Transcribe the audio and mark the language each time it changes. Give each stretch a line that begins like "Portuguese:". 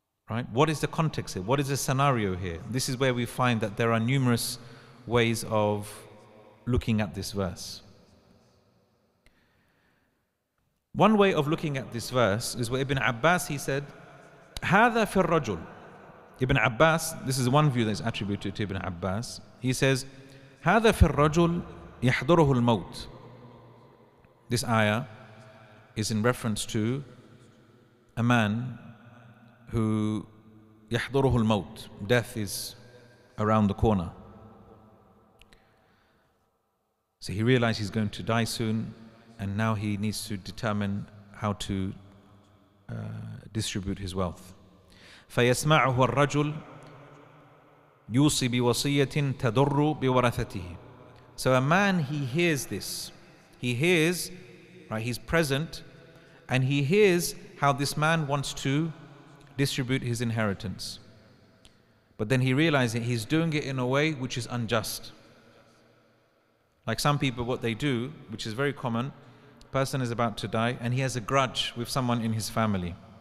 English: Right? What is the context here? What is the scenario here? This is where we find that there are numerous ways of looking at this verse. One way of looking at this verse is where Ibn Abbas, he said,
Arabic: هذا في الرجل.
English: Ibn Abbas, this is one view that is attributed to Ibn Abbas. He says,
Arabic: هذا في الرجل يحضره الموت.
English: This ayah is in reference to a man who
Arabic: يحضره الموت.
English: Death is around the corner. So he realized he's going to die soon, and now he needs to determine how to distribute his wealth.
Arabic: فيسمعه الرجل يوصي بوصية تضر بورثته.
English: So a man, he hears this. He hears, right, he's present, and he hears how this man wants to distribute his inheritance. But then he realizes he's doing it in a way which is unjust. Like some people, what they do, which is very common, person is about to die and he has a grudge with someone in his family.